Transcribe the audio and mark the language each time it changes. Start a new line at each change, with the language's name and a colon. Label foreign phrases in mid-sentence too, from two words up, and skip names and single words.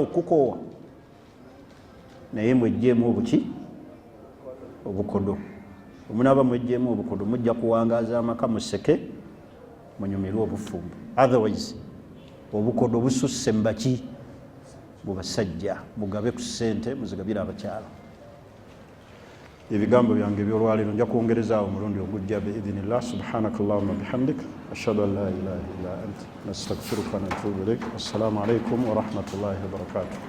Ganda: okukoowa naye mwejjeemu obuki obukodo omunaaba mwejjeemu obukodo mujja kuwangaaza amaka museke munyumirwe obufumbo otherwise obukodo bususse mbaki bubasajja mugabe ku ssente muzigabire abakyala ebigambo byange ebyolwaleero nja kwongerezaawo omulundi ogujja
Arabic: بإذن الله سبحانك اللهم بحمدك أشهد أن لا إله إلا أنت نستغفرك و نتوب إليك. السلام عليكم ورحمة الله وبركاته.